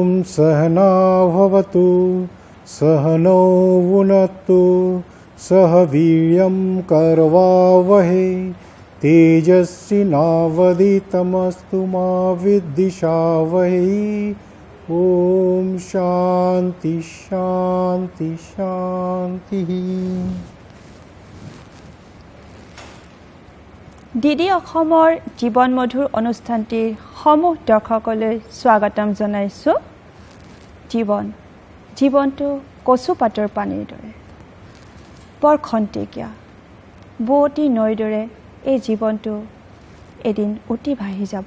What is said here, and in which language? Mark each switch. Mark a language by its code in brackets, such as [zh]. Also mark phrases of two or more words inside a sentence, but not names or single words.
[sa] सहना भवतु सहनौ भुनक्तु सह वीर्यं करवावहै तेजस्विनावधीतमस्तु मा विद्विषावहै। ओम शांति शांति शांति। [as] ডিডি অসমৰ জীৱন মধুৰ অনুষ্ঠানটিৰ সমূহ দৰ্শকলৈ স্বাগতম জনাইছোঁ। জীৱনটো কচু পাতৰ পানীৰ দৰে বৰ খন্তেকীয়া, বুৱতী নৈৰ দৰে এই জীৱনটো এদিন উটি ভাহি যাব।